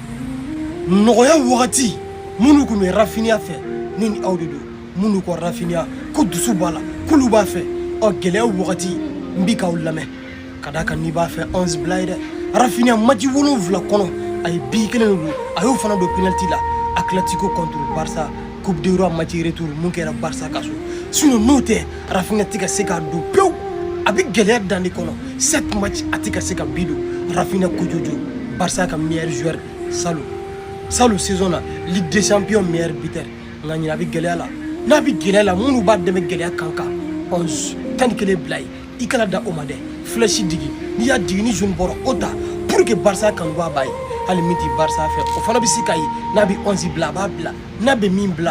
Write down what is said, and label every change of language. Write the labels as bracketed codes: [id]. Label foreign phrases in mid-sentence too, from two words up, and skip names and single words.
[bm] nɔgɔya wagati minnu tun bɛ Rafinha fɛ ne ni aw de don minnu ko Rafinha ko dusu b'a la k'olu b'a fɛ gɛlɛya wagati n bɛ k'aw lamɛn ka d'a kan n'i b'a fɛ 11 bila ye dɛ Rafinha match 7 kɔnɔ a ye bi kelen de don a y'o fana don penalty la Atlético contre Barça Coupe d'Europe [fr] match retour [bm] mun kɛra Barça ka so sinon n'o tɛ Rafinha tɛ ka se k'a don pewu a bɛ gɛlɛya dan de kɔnɔ 7 match a tɛ ka se ka bi don Rafinha ko jojo Barça ka [fr] meilleur joueur [bm] Salou saison na Ligue des Champions [fr] meilleur buteur [bm] nka ɲina a bɛ gɛlɛya la n'a bɛ gɛlɛya la minnu b'a dɛmɛ gɛlɛya kan 11 tan kelen bila ye i kana da o ma dɛ flèche digi n'i y'a digi ni jaune bɔra o ta [fr] pour que [bm] Barça kan bɔ a b'a ye hali min tɛ Barça fɛ o fana bɛ se ka ye n'a bɛ 11 bila a b'a bila n'a bɛ min bila